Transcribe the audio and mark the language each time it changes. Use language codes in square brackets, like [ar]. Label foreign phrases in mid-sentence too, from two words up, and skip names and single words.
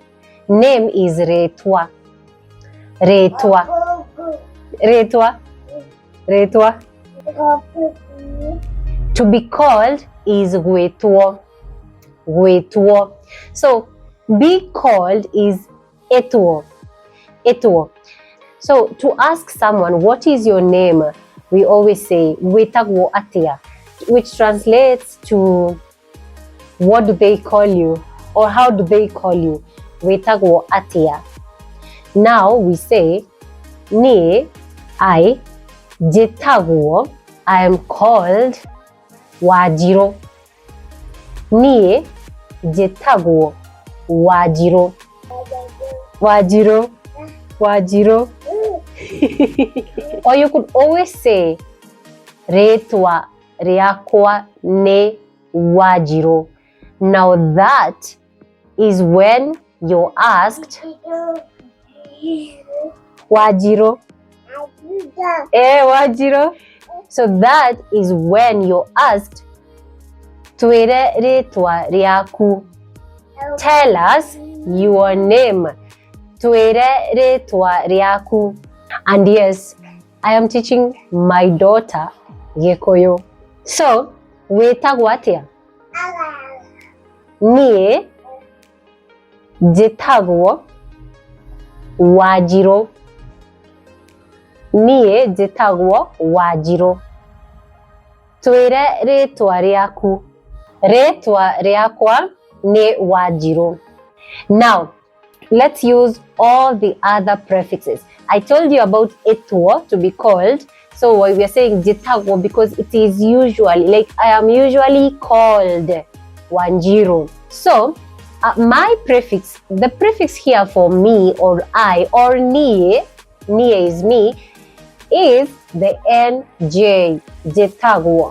[en] Name is retwa. To be called is gwetwo. So be called is etwo. So to ask someone, what is your name? We always say [ki] wetagwo atia, [en] which translates to what do they call you or how do they call you? [ki] Wetagwo atia. [en] Now we say ni I jetagwo, I am called Wanjiru. [ki] Ni jetagwo Wanjiru. [en] Or you could always say [ki] retwa riakwa ne Wanjiru. [en] Now that is when you're asked Wanjiru. Wanjiru. So that is when you're asked [ki] twire retwa riaku. [en] Tell us your name. [ki] Twire retwa riaku. [en] And yes, I am teaching my daughter Gĩkũyũ. [ki] So, wetagwo atia? Nie njĩtagwo Wanjiru. Nie njĩtagwo Wanjiru. Twĩre rĩtwa rĩaku. Rĩtwa rĩakwa nĩ Wanjiru. [en] Now, let's use all the other prefixes. I told you about etwo to be called. So we are saying jitagwo because it is usually, like I am usually called Wanjiru. So my prefix, the prefix here for me or I or nie is me, is the NJ, jetagwo.